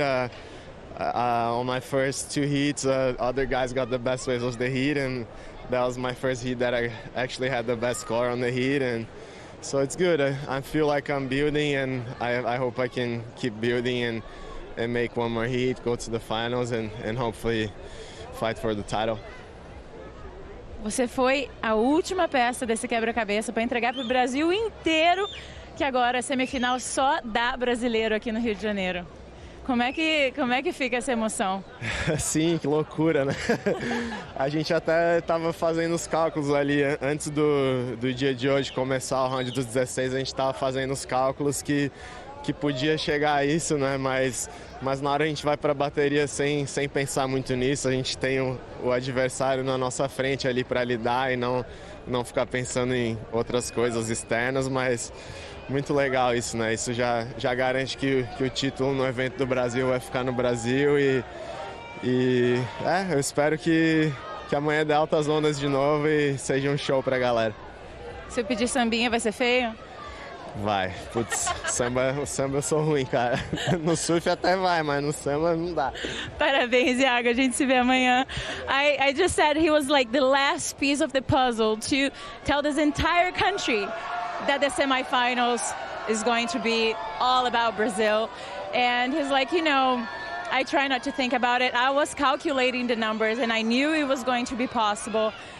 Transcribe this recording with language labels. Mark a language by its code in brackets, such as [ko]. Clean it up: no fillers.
[en] On my first two heats, other guys got the best waves of the heat, and that was my first heat that I actually had the best score on the heat, and so it's good. I feel like I'm building, and I hope I can keep building and make one more heat, go to the finals, and hopefully fight for the title. [pt] Você foi a última peça desse quebra-cabeça para entregar para o Brasil inteiro, que agora a semifinal só dá brasileiro aqui no Rio de Janeiro. Como é que fica essa emoção? Sim, que loucura, né? A gente até estava fazendo os cálculos ali antes do dia de hoje começar o round dos 16, a gente estava fazendo os cálculos que podia chegar a isso, né? Mas na hora a gente vai para a bateria sem pensar muito nisso, a gente tem o adversário na nossa frente ali para lidar e não ficar pensando em outras coisas externas, mas muito legal isso, né? Isso já garante que o título no evento do Brasil vai ficar no Brasil, e eu espero que amanhã dê altas ondas de novo e seja um show pra galera. Se eu pedir sambinha vai ser feio? Vai. Putz, o samba eu sou ruim, cara. No surf até vai, mas no samba não dá. Parabéns, Yago. A gente se vê amanhã. [en] I just said he was like the last piece of the puzzle to tell this entire country that the semifinals is going to be all about Brazil. And he's like, you know, I try not to think about it. I was calculating the numbers, and I knew it was going to be possible.